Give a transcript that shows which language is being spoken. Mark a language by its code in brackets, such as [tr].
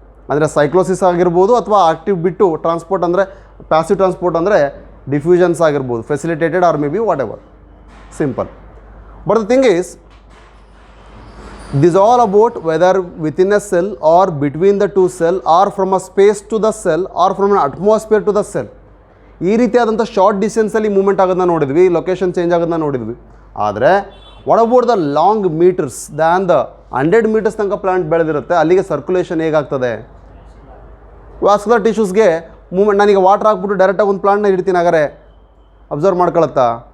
[kn] ಅಂದರೆ ಸೈಕ್ಲೋಸಿಸ್ ಆಗಿರ್ಬೋದು ಅಥವಾ ಆಕ್ಟಿವ್ ಬಿಟ್ಟು ಟ್ರಾನ್ಸ್ಪೋರ್ಟ್ ಅಂದರೆ ಪ್ಯಾಸಿವ್ ಟ್ರಾನ್ಸ್ಪೋರ್ಟ್ ಅಂದರೆ ಡಿಫ್ಯೂಷನ್ಸ್ ಆಗಿರ್ಬೋದು, [en] facilitated or maybe whatever, [kn] simple. [en] But the thing is this all about whether within a cell or between the two cell or from a space to the cell or from an atmosphere to the cell. [kn] ಈ ರೀತಿಯಾದಂಥ short ಡಿಸ್ಟೆನ್ಸಲ್ಲಿ movement ಆಗೋದನ್ನ ನೋಡಿದ್ವಿ, location change ಆಗೋದನ್ನ ನೋಡಿದ್ವಿ. ಆದರೆ [en] what about the long meters than the 100 meters [kn] ತನಕ plant ಬೆಳೆದಿರುತ್ತೆ, ಅಲ್ಲಿಗೆ circulation ಹೇಗಾಗ್ತದೆ? ವಾಸ್ಕುಲರ್ ಟಿಶ್ಯೂಸ್ಗೆ movement, ನಾನೀಗ ವಾಟರ್ ಹಾಕ್ಬಿಟ್ಟು ಡೈರೆಕ್ಟಾಗಿ ಒಂದು ಪ್ಲಾಂಟ್ನ ಇಡ್ತೀನಿ, ಹಾಗಾದ್ರೆ ಅಬ್ಸರ್ವ್ ಮಾಡ್ಕೊಳತ್ತಾ?